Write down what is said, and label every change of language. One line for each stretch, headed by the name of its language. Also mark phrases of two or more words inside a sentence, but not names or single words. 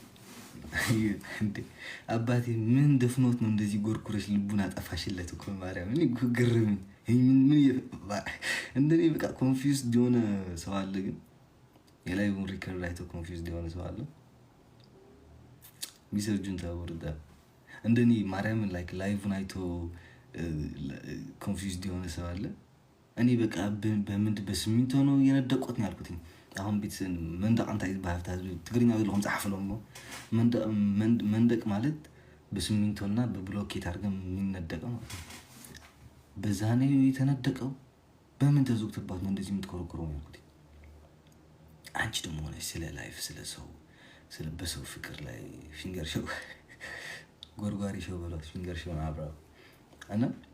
Amharic: አባቴ ምን ደፍኖት ነው እንደዚህ ጎርኩረሽ ልቡን አጠፋሽለት እኮ ማርያም። እኔ ግርም እንደኔ በቃ ኮንፊውዝድ የሆነ ሰው አለ። ግን የላይቭን ሪከርድ አይቶ ኮንፊውዝድ የሆነ ሰው አለ። ሚሰርጁን ታወርዳ እንደኔ ማርያምን ላይቭን አይቶ ኮንፊውዝድ የሆነ ሰው አለ። እኔ በቃ በስሚንቶ ነው የነደቆት ነው ያልኩት። አሁን ቤት
Tigrinya: መንደቅ እንታይ ባህርታ ትግርኛ ዘለኹም ጻሕፍሎም
Amharic: መንደቅ ማለት በስሚንቶና በብሎኬት አድርገን የሚነደቀው ማለት ነው። በዛ ነው የተነደቀው። በምን ተዘግቶባት ነው እንደዚህ የምትኮረኮረው ያልኩት። አንቺ ደግሞ ሆነሽ ስለ ላይፍ ስለ ሰው ስለ በሰው ፍቅር ላይ
English: finger show
Amharic: ጎርጓሪ ሾው በሏት።
English: finger show
Amharic: አብራው እና